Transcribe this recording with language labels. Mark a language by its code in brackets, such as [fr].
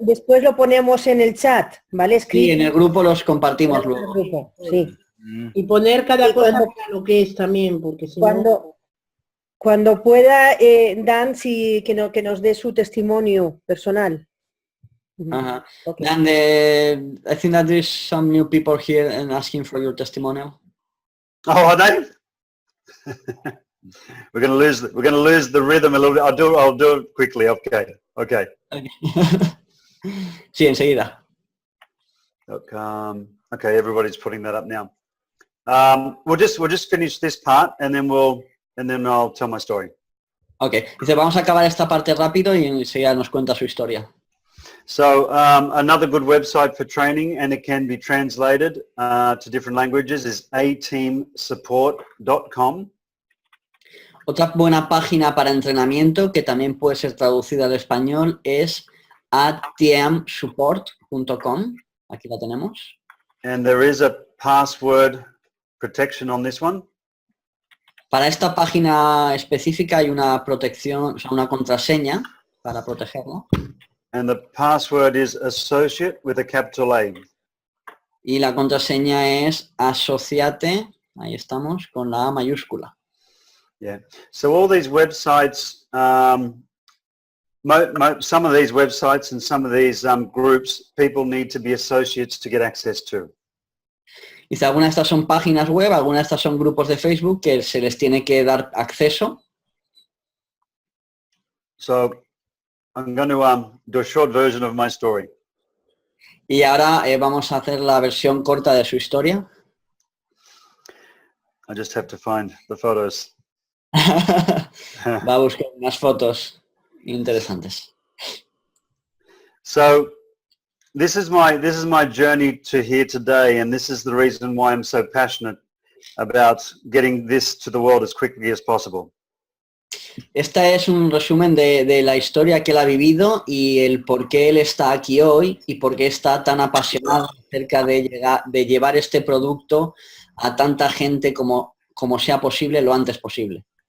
[es] después lo ponemos en el chat, ¿vale? Sí, Escrito en el grupo los compartimos en el luego. grupo, sí. Mm. Y poner cada Y cosa cuando- para lo que es también, porque si no... Cuando pueda, Dan, que nos dé su testimonio personal. Ajá. [en] Okay. And I think that there's some new people here and asking for your testimonial. Oh, are they? We're going to lose the rhythm a little bit. I'll do it quickly. Okay. Okay. [es] Sí, enseguida. [en] Okay, everybody's putting that up now. We'll just finish this part and then I'll tell my story. [es] Ok, dice, vamos a acabar esta parte rápido y enseguida nos cuenta su historia. [en] So another good website for training, and it can be translated to different languages, is ateamsupport.com. [es] Otra buena página para entrenamiento que también puede ser traducida al español es ateamsupport.com. Aquí la tenemos. [en] And there is a password protection on this one. [es] Para esta página específica hay una protección, o sea, una contraseña para protegerla. [en] And the password is associate with a capital A. [es] Y la contraseña es asociate, ahí estamos, con la A mayúscula. [en] Yeah. So all these websites, some of these websites and some of these groups, people need to be associates to get access to. [es] Dice, algunas de estas son páginas web, algunas de estas son grupos de Facebook que se les tiene que dar acceso. [en] So I'm going to do a short version of my story. [es] Y ahora vamos a hacer la versión corta de su historia. [en] I just have to find the photos. [es] Va a buscar unas fotos interesantes. [en] So this is my journey to here today, and this is the reason why I'm so passionate about getting this to the world as quickly as possible. [es] Esta es un resumen de la historia que él ha vivido y el por qué él está aquí hoy y por qué está tan apasionado acerca de llevar este producto a tanta gente como sea posible lo antes posible.